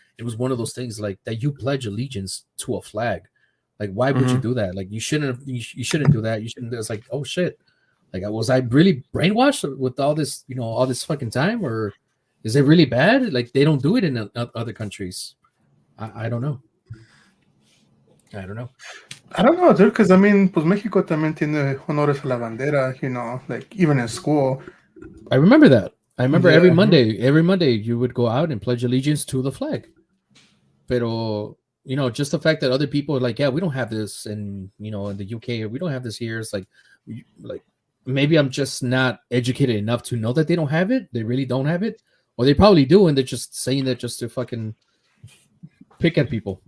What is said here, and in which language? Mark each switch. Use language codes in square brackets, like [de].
[en] It was one of those things, like, that you pledge allegiance to a flag. Like, why would you do that? Like, you shouldn't do that. You shouldn't. It's like, oh shit. Like, was I really brainwashed with all this, all this fucking time, or is it really bad? Like, they don't do it in other countries. I don't know. I don't know, dude, because I mean, [es] pues México también tiene honores a la bandera, [en] like even in school. I remember that. I remember every Monday you would go out and pledge allegiance to the flag. Pero, just the fact that other people are like, yeah, we don't have this in the UK, or we don't have this here. It's like maybe I'm just not educated enough to know that they don't have it. They really don't have it, or they probably do, and they're just saying that just to fucking pick at people.